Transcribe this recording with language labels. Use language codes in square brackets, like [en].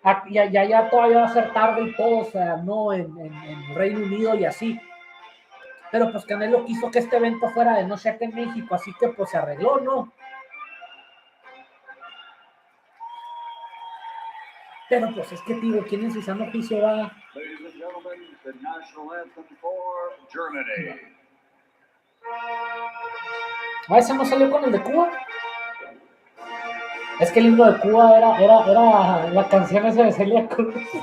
[es] Ya todavía va a ser tarde y todo, o sea, no en Reino Unido y así. Pero pues Canelo quiso que este evento fuera de noche acá en México, así que pues se arregló, ¿no? Pero pues es que, tío, ¿quién es Isano Piso va? [en] Ladies and gentlemen, the national anthem for Germany. [es] Ah, ¿ese no salió con el de Cuba? Es que el himno de Cuba era la canción esa de Celia Cruz.